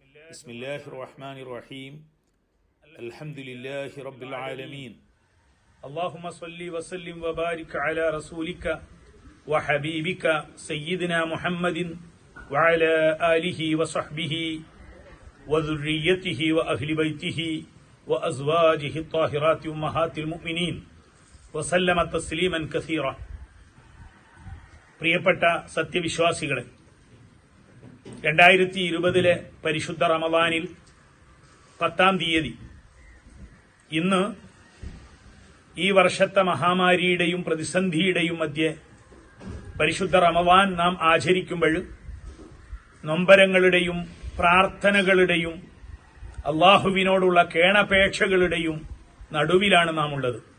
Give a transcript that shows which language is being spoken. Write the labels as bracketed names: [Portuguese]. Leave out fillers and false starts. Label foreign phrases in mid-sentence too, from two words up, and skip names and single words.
[Arabic] بسم الله الرحمن الرحيم الحمد لله رب العالمين اللهم صل وسلم وبارك على رسولك وحبيبك سيدنا محمد وعلى آله وصحبه وذريته وأهل بيته وأزواجه الطاهرات أمهات المؤمنين وسلم تسليما كثيرا. [Malayalam] പ്രിയപ്പെട്ട സത്യവിശ്വാസികളെ, 2020 പരിശുദ്ധ റമദാനിൽ 10-ാം തീയതി ഇന്ന് ഈ വർഷത്തെ മഹാമാരിയുടെയും പ്രതിസന്ധിയുടെയും മധ്യേ പരിശുദ്ധ റമദാൻ നാം ആചരിക്കുമ്പോൾ നൊമ്പരങ്ങളുടെയും പ്രാർത്ഥനകളുടെയും അള്ളാഹുവിനോടുള്ള കേണപേക്ഷകളുടെയും നടുവിലാണ് നാം ഉള്ളത്.